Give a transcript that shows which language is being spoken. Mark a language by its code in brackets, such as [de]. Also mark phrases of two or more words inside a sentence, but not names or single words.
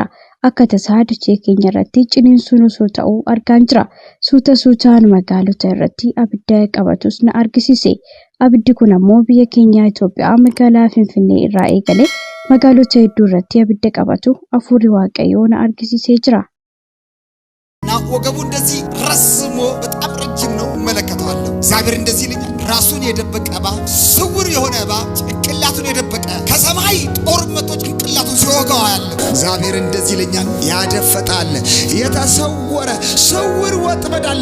[om] Akka tasaa dachee keenya irratti ciniinsuun osoo ta'uu argaan jira. Suutaan magaalota irratti abidda qabatus na argisiise. Abiddi kun ammoo biyya keenya Itoophiyaa magaalaa Finfinnee irraa eegalee magaalota hedduu irratti abidda qabatu hafuurri Waaqayyoo na argisiisee jira. [am] ወገቡ እንደዚህ ረስሞ በጣም ረጅም ነው መለከታለሁ እግዚአብሔር እንደዚህ ይለኛል ራሱን የደበቀ እባብ ስውር የሆነ እባብ ጭንቅላቱን የደበቀ ከሰማይ ጦር መጥቶ ጭንቅላቱን ሲወጋው ያለው እግዚአብሔር እንደዚህ ይለኛል ያደፈጣል የተሰወረ ስውር ወጥመድ አለ